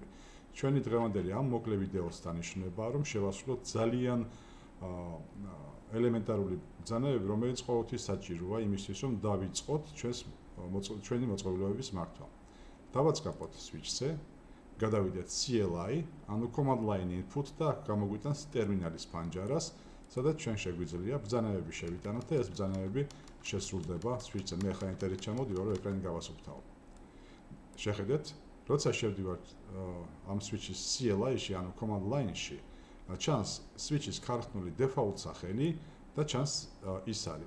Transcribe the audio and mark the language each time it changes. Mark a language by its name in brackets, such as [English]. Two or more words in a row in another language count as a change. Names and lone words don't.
[Georgian] ჩვენი დღევანდელი ამ მოკლე ვიდეოს დანიშნულებაა რომ შევასრულოთ ძალიან ელემენტარული ბრძანებები, რომელიც ყოველთვის საჭიროა იმისთვის რომ დავიწყოთ ჩვენი მოწყობილობების მართვა. დავაწყაპოთ switch-ზე გადავიდეთ CLI, ანუ [English] command line input [Georgian] და აქ გამოგვიტანს ტერმინალის პანჯარას, სადაც ჩვენ შეგვიძლია ბრძანებები შევიტანოთ და ეს ბრძანებები შესრულდება switch-ზე. მე ხა ინტერნეტ ჩამოდივარ, რომ ეკრანი გავასუფთავო. შეხედეთ, როცა შევდივართ ამ switch-ის CLI-ში, ანუ [English] command line- [Georgian] ში, ჩანს switch-ის ქარხნული default სახელი და ჩანს ის არის.